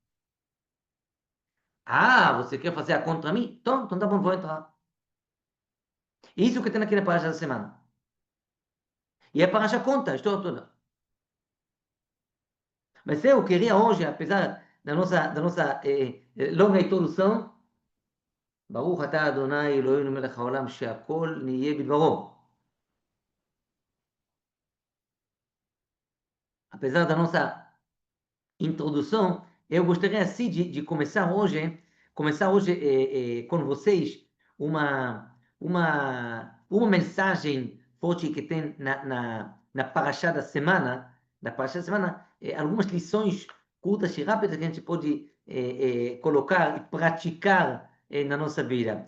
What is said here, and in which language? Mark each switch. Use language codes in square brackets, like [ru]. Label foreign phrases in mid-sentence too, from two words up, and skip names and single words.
[pt] Ah, você quer fazer a contra mim? Então tá bom, vou entrar. Isso que tem aqui na página da semana. E é para achar conta, estou toda. Mas eu queria hoje, apesar da nossa longa introdução, [he] ברוך אתה אדוני אלוהינו מלך העולם שהכל נהיה בדברו. [pt] Apesar da nossa introdução, eu gostaria assim de começar hoje com vocês uma mensagem forte que tem na Parashá da semana, algumas lições curtas e rápidas que a gente pode colocar e praticar na nossa vida.